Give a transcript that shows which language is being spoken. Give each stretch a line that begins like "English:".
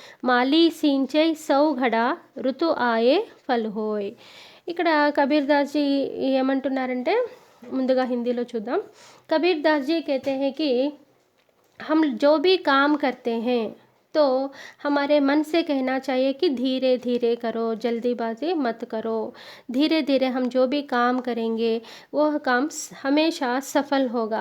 Hindi: माली सिंचै 100 घड़ा, ऋतु आए फल होय.
Telugu: ఇక్కడ కబీర్ దాస్ జీ ఏమంటున్నారంటే, ముందుగా హిందీలో చూద్దాం.
Hindi: కబీర్ దాస్ జీ कहते हैं कि हम जो भी काम करते हैं तो हमारे मन से कहना चाहिए कि धीरे धीरे करो, जल्दीबाजी मत करो. धीरे धीरे हम जो भी काम करेंगे वह काम हमेशा सफल होगा.